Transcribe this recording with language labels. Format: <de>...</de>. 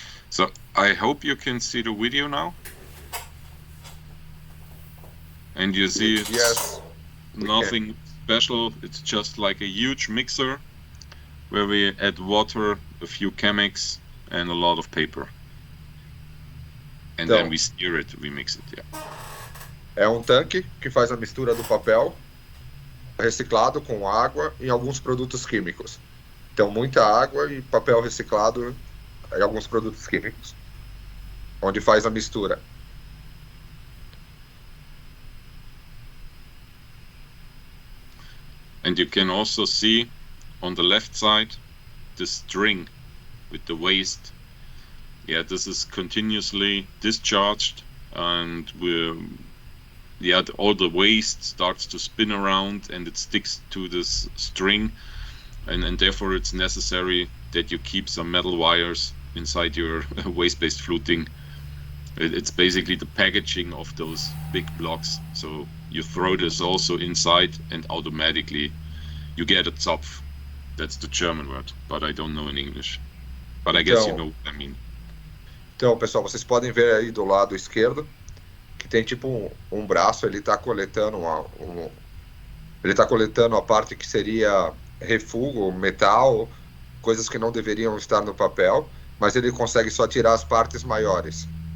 <en>So I hope you can see the video now. And you see it's Yes. nothing special. It's just like a huge mixer where we add water, a few chemics, and a lot of paper. And then</en> <pt>Então,</pt> <en>we stir it, we mix it, yeah.</en> <pt>é um tanque que faz a mistura do papel reciclado com água e alguns produtos químicos. Então, muita água e papel reciclado e alguns produtos químicos, onde faz a mistura.</pt> <en>And you can also see on the left side the string with the waste. Yeah, this is continuously discharged, and all the waste starts to spin around and it sticks to this string, and therefore it's necessary that you keep some metal wires inside your waste-based fluting. It's basically the packaging of those big blocks. So you throw this also inside and automatically you get a Zopf. That's the German word, but I don't know in English. But I guess you know what I mean.</en> <pt>Então, pessoal, vocês podem ver aí do lado esquerdo que tem tipo um braço, ele está coletando ele está coletando a parte que seria refúgio, metal, coisas que não deveriam estar no papel, mas ele consegue só tirar as partes maiores.</pt>